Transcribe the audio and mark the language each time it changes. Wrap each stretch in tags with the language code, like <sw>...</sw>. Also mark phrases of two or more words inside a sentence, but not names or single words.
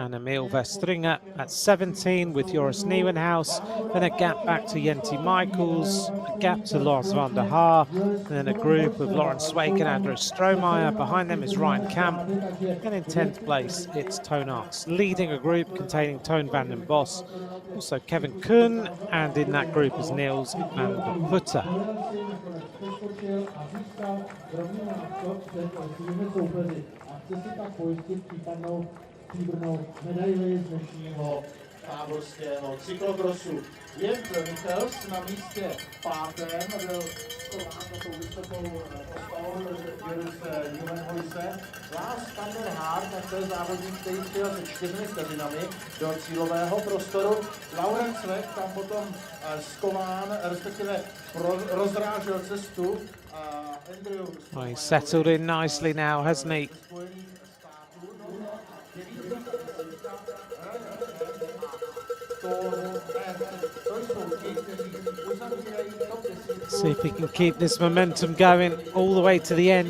<en>and Emil Verstringer at 17 with Joris Nieuwenhuis, then a gap back to Jenti Michaels, a gap to Lars van der Haar, then a group of Lawrence Swake and Andrew Strohmeyer. Behind them is Ryan Kamp, and in 10th place it's Toon Arts, leading a group containing Toon van den Bos, also Kevin Kuhn, and in that group is Niels van der Putte.</en> <cs>Stříbrnou medaili z dnešního táborského cyklokrosu. Jens Michels na místě 5. byl skován na tou vysokou postavou Joris Nieuwenhuise. Lars van der Haar, to je závodník, který přijel se 4 vteřinami do cílového prostoru. Laurent Svek tam potom skován, respektive rozrážel cestu.</cs> <en>Well, he's settled in nicely now, hasn't he? See if he can keep this momentum going all the way to the end.</en>